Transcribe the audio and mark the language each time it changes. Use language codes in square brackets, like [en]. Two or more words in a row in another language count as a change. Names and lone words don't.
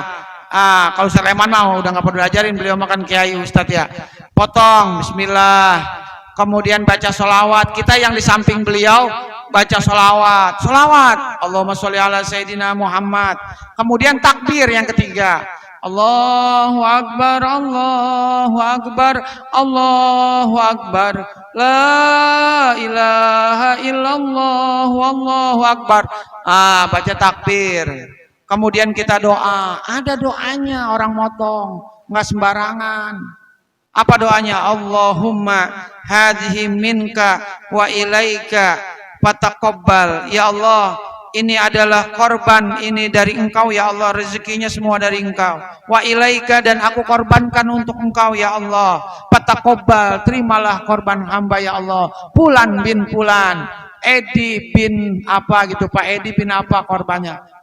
[id] Kalau Ustadz Leman mau udah nggak perlu diajarin, beliau makan kiai Ustadz ya. Potong, bismillah. Kemudian baca sholawat. Kita yang di samping beliau baca sholawat. Sholawat. [ar] اللهم صل على سيدنا محمد. [id] Kemudian takbir yang ketiga. [ar] الله أكبر، الله أكبر، الله أكبر. لا إله إلا الله، الله أكبر. [id] Baca takbir. Kemudian kita doa, ada doanya orang motong, nggak sembarangan. Apa doanya? [ar] اللهم هذه منك وإليك فتقبل. [id] Ya Allah, ini adalah korban, ini dari engkau ya Allah, rezekinya semua dari engkau. [ar] Wa ilaika, [id] dan aku korbankan untuk engkau ya Allah. Fataqabbal, terimalah korban hamba ya Allah. Fulan bin Fulan, Edi bin apa gitu, Pak Edi bin apa korbannya.